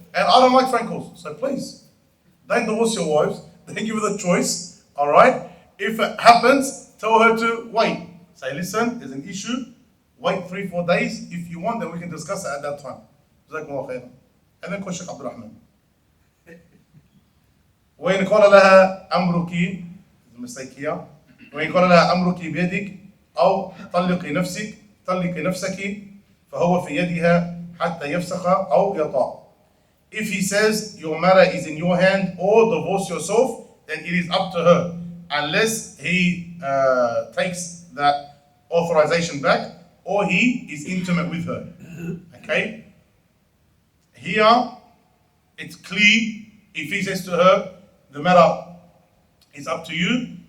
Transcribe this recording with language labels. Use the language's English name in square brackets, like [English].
[English] And I don't like phone calls. So please, don't divorce your wives, don't give her the choice, alright? If it happens, tell her to wait. Say, listen, there's an issue, wait 3-4 days. If you want, then we can discuss it at that time. Jazakumullah khairan. And then call Sheikh Abdul Rahman. [Arabic] وإن قال لها أمرك [English] mistake here. [Arabic] وإن قال لها أمرك بيدك أو طلقي نفسك فهو في يدها حتى يفسخ أو يطاع. [English] If he says your matter is in your hand or divorce yourself, then it is up to her, unless he takes that authorization back or he is intimate with her. Okay? Here, it's clear if he says to her, the matter is up to you.